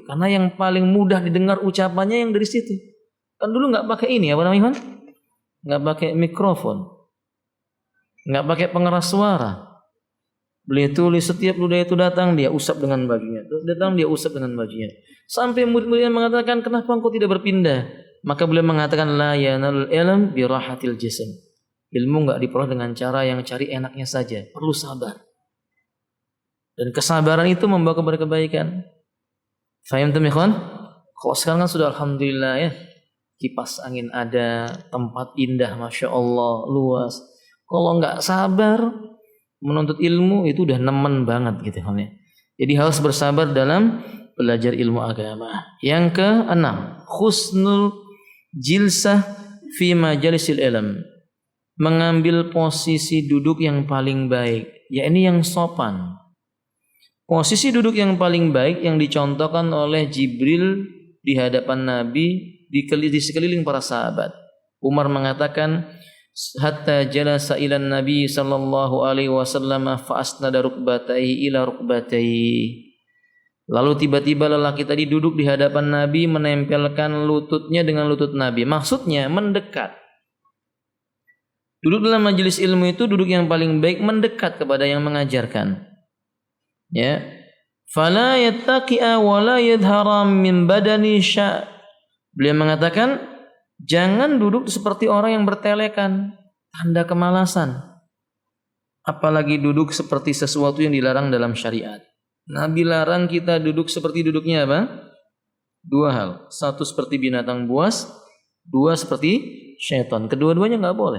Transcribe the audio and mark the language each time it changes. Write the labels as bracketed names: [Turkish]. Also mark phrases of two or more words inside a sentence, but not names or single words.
[Indonesian] Karena yang paling mudah didengar ucapannya yang dari situ. Kan dulu nggak pakai ini, apa namanya? Nggak pakai mikrofon. Nggak pakai pengeras suara. Beliau tulis setiap ludah itu datang, dia usap dengan bajunya. Datang, dia usap dengan bajunya. Sampai murid-muridnya mengatakan, kenapa engkau tidak berpindah? Maka beliau mengatakan, [Arabic] لا ينال العلم براحة الجسم. [Indonesian] Ilmu enggak diperoleh dengan cara yang cari enaknya saja. Perlu sabar. Dan kesabaran itu membawa kepada kebaikan. Faham tuh, ikhwan? Kalau sekarang kan sudah alhamdulillah ya. Kipas angin ada, tempat indah, [Arabic] ما شاء الله, [Indonesian] luas. Kalau enggak sabar, menuntut ilmu itu udah nemen banget gitu kan ya. Jadi harus bersabar dalam belajar ilmu agama. [Arabic] Yang keenam, حسن الجلسة في مجالس العلم. [Indonesian] Mengambil posisi duduk yang paling baik, yakni yang sopan. Posisi duduk yang paling baik yang dicontohkan oleh Jibril di hadapan Nabi di sekeliling para sahabat. Umar mengatakan, [Arabic] حتى جلس إلى النبي صلى الله عليه وسلم فأسند ركبتيه إلى ركبتيه. [Indonesian] Lalu tiba-tiba lelaki tadi duduk di hadapan Nabi menempelkan lututnya dengan lutut Nabi. Maksudnya mendekat. Duduk dalam majelis ilmu itu duduk yang paling baik mendekat kepada yang mengajarkan. Ya. [Arabic] فلا يتكئ ولا يظهر من بدنه شيء'. [Indonesian] Beliau mengatakan jangan duduk seperti orang yang bertelekan, tanda kemalasan. Apalagi duduk seperti sesuatu yang dilarang dalam syariat. Nabi larang kita duduk seperti duduknya apa? Dua hal. Satu seperti binatang buas, dua seperti syaitan. Kedua-duanya nggak boleh.